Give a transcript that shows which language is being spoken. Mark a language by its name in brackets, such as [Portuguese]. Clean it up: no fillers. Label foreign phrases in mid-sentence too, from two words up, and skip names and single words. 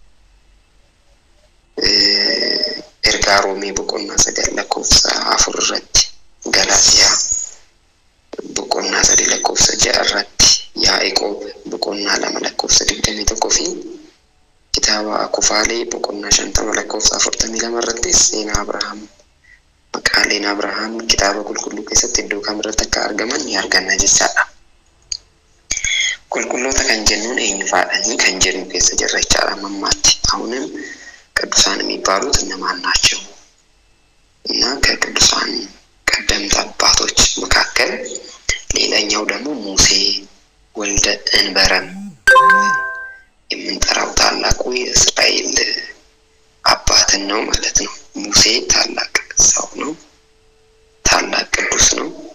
[Oromo] ergaa Roomee boqonnaa 9 lakkoofsa 4 irratti Galaatiyaa boqonnaa 3 lakkoofsa 6 irratti Yaa'qoob boqonnaa 2 lakkoofsa 21 fi kitaaba Kufaalee boqonnaa 50 lakkoofsa 42 irratti seenaa Abrahaam maqaaleen Abrahaam kitaaba qulqulluu keessatti iddoo kamirratti akka argaman ni arganna jechaadha. qulqulloota kan jennuun eenyu faadhanii kan jennu keessa jirra jechaadha mammaatti. [Amharic] አሁንም ቅዱሳን የሚባሉት እነማን ናቸው? እና ከቅዱሳን ቀደምት አባቶች መካከል ሌላኛው ደግሞ ሙሴ ወልደ እንበረም የምንጠራው ታላቁ የእስራኤል አባትን ነው ማለት ነው። ሙሴ ታላቅ ሰው ነው፣ ታላቅ ቅዱስ ነው።